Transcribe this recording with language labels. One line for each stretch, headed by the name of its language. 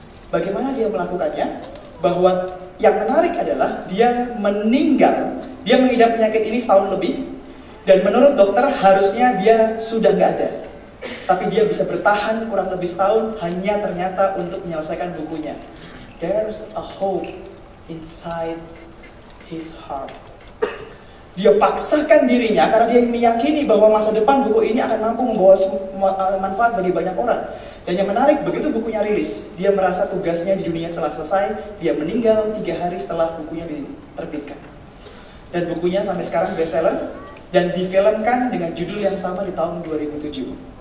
Indonesian: Bagaimana dia melakukannya? Bahwa yang menarik adalah dia meninggal, dia mengidap penyakit ini setahun lebih, dan menurut dokter harusnya dia sudah nggak ada. Tapi dia bisa bertahan kurang lebih setahun hanya ternyata untuk menyelesaikan bukunya.
English: There's a hope inside his heart.
Indonesian: Dia paksakan dirinya karena dia meyakini bahwa masa depan buku ini akan mampu membawa manfaat bagi banyak orang. Dan yang menarik, begitu bukunya rilis, dia merasa tugasnya di dunia setelah selesai. Dia meninggal 3 hari setelah bukunya diterbitkan. Dan bukunya sampai sekarang bestseller dan difilmkan dengan judul yang sama di tahun 2007.